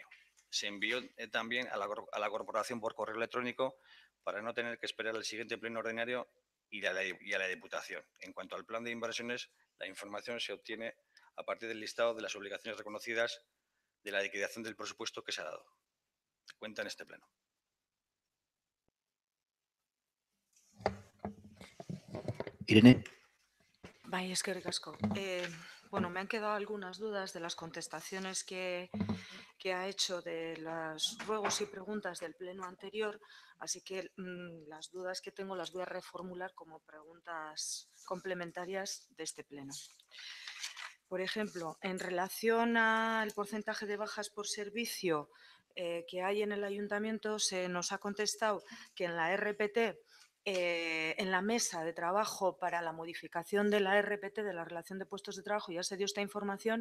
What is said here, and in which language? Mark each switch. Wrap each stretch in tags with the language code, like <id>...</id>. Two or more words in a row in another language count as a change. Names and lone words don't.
<es>Se envió también a la corporación por correo electrónico para no tener que esperar al siguiente pleno ordinario y a la Diputación. En cuanto al plan de inversiones, la información se obtiene a partir del listado de las obligaciones reconocidas de la liquidación del presupuesto que se ha dado cuenta en este pleno. Irene.</es> <eu>Bai, eskerrik asko.</eu> <es>Bueno, me han quedado algunas dudas de las contestaciones que ha hecho de los ruegos y preguntas del pleno anterior, así que las dudas que tengo las voy a reformular como preguntas complementarias de este pleno. Por ejemplo, en relación al porcentaje de bajas por servicio que hay en el ayuntamiento, se nos ha contestado que en la RPT, en la mesa de trabajo para la modificación de la RPT, de la relación de puestos de trabajo, ya se dio esta información.</es>